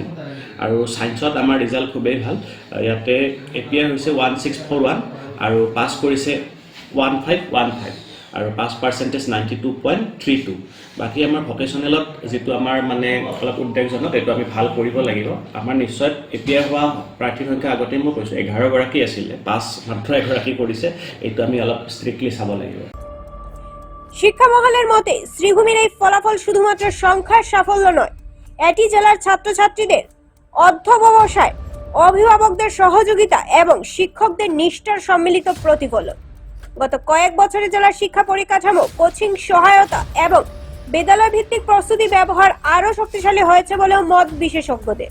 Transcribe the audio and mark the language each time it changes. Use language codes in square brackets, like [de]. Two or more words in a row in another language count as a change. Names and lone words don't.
[as] আৰু ছায়েন্সত আমাৰ ৰিজাল্ট খুবেই ভাল, ইয়াতে এপিয়াৰ হৈছে 1641 আৰু পাছ কৰিছে 1515, আৰু [en] pass percentage [as] 92.32। বাকী আমাৰ ভকেশ্যনেলত যিটো আমাৰ মানে অলপ উদ্বেগজনক, এইটো আমি ভাল কৰিব লাগিব। আমাৰ নিশ্চয় এপিয়াৰ হোৱা প্ৰাৰ্থীৰ সংখ্যা আগতেই মই কৈছোঁ 11গৰাকী আছিলে, পাছ মাত্ৰ এগৰাকী কৰিছে, এইটো আমি অলপ ষ্ট্ৰিক্টলি চাব লাগিব। [bn] শিক্ষা মহলের মতে শ্রীভূমির এই ফলাফল শুধুমাত্র সংখ্যার সাফল্য নয়, এটি জেলার ছাত্রছাত্রীদের অধ্যবসায়, অভিভাবকদের সহযোগিতা এবং শিক্ষকদের নিষ্ঠার সম্মিলিত প্রতিফলন। গত কয়েক বছরে জেলার শিক্ষা পরিকাঠামো, কোচিং সহায়তা এবং বিদ্যালয় ভিত্তিক প্রস্তুতি ব্যবহার আরও শক্তিশালী হয়েছে বলেও মত বিশেষজ্ঞদের।